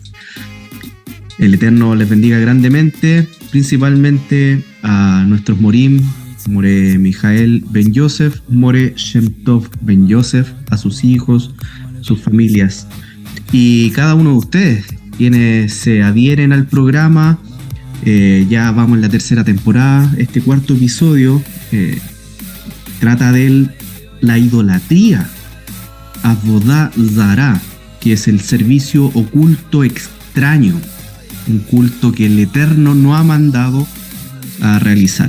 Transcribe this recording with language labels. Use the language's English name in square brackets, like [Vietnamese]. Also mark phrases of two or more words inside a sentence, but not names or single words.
[Spanish] El Eterno les bendiga grandemente, principalmente a nuestros Morim, More Mijael Ben Yosef, More Shem Tov Ben Yosef, a sus hijos, sus familias y cada uno de ustedes quienes se adhieren al programa. Ya vamos en la tercera temporada. Este cuarto episodio trata de la idolatría, [Hebrew] עבודה זרה, [Spanish] que es el servicio oculto extraño, un culto que el Eterno no ha mandado a realizar.